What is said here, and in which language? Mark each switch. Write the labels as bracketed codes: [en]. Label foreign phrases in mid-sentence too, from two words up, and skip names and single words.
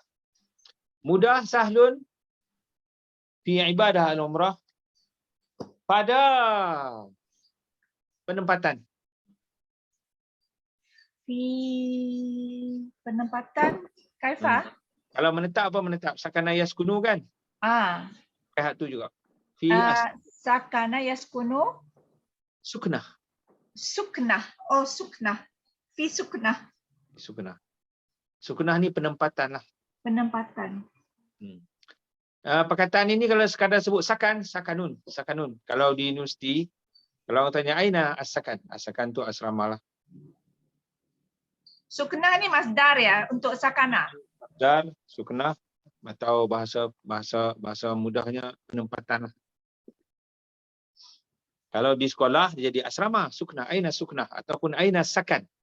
[ms] Mudah, [ar] سهل في عبادة العمرة [ms] pada penempatan. Fi penempatan. Kaifa? Kalau menetap apa menetap? [ar] سكن يسكن [ms] kan? Kayak tu juga. [ar] Fi سكن يسكن. suknah. Suknah. Oh, suknah. في سكنة. [ms] Suknah. Suknah ni penempatan lah. Penempatan. Perkataan ini kalau sekadar sebut sakan, sakanun. Sakanun. Kalau di universiti, kalau orang tanya [ar] أين السكن. [ms] As-sakan tu asrama lah. Suknah ni masdar ya untuk sakana. Dan suknah atau bahasa mudahnya penempatan lah. Kalau di sekolah dia jadi asrama, suknah, [ar] أين سكنة [ms] ataupun [ar] أين سكن.